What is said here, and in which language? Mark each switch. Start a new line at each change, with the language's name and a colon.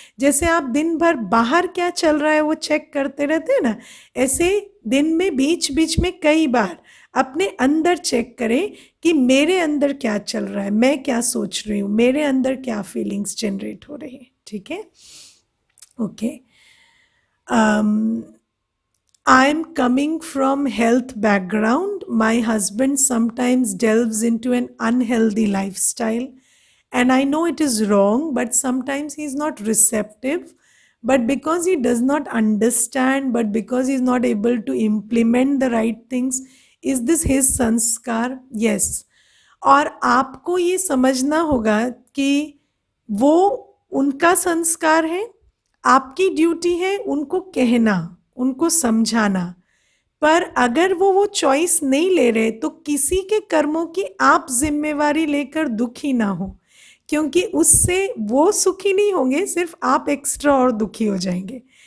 Hindi: जैसे आप दिन भर बाहर क्या चल रहा है वो चेक करते रहते हैं ना, ऐसे दिन में बीच बीच में कई बार अपने अंदर चेक करें कि मेरे अंदर क्या चल रहा है, मैं क्या सोच रही हूँ, मेरे अंदर क्या फीलिंग्स जनरेट हो रही है। ठीक है, okay.
English: I am coming from health background. My husband sometimes delves into an unhealthy lifestyle, and I know it is wrong, but sometimes he is not receptive. But because he does not understand, but because he is not able to implement the right things, is this his sanskar? Yes.
Hindi: और आपको ये समझना होगा कि वो उनका संस्कार है, आपकी ड्यूटी है उनको कहना, उनको समझाना। पर अगर वो चॉइस नहीं ले रहे तो किसी के कर्मों की आप जिम्मेवारी लेकर दुखी ना हो, क्योंकि उससे वो सुखी नहीं होंगे, सिर्फ आप एक्स्ट्रा और दुखी हो जाएंगे।